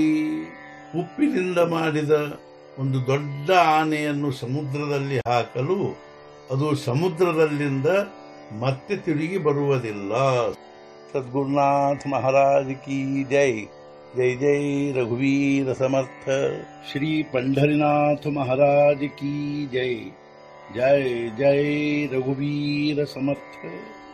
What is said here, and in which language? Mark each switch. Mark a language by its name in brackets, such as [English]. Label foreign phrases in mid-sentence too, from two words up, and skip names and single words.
[Kannada] ಉಪ್ಪಿನಿಂದ ಮಾಡಿದ ಒಂದು ದೊಡ್ಡ ಆನೆಯನ್ನು ಸಮುದ್ರದಲ್ಲಿ ಹಾಕಲು ಅದು ಸಮುದ್ರದಲ್ಲಿಂದ ಮತ್ತೆ ತಿರುಗಿ ಬರುವುದಿಲ್ಲ। [Hindi] सद्गुरुनाथ महाराज की जय। [Marathi] जय जय रघुवीर समर्थ। [Hindi] श्री पंढरीनाथ महाराज की जय। [Marathi] जय जय रघुवीर समर्थ।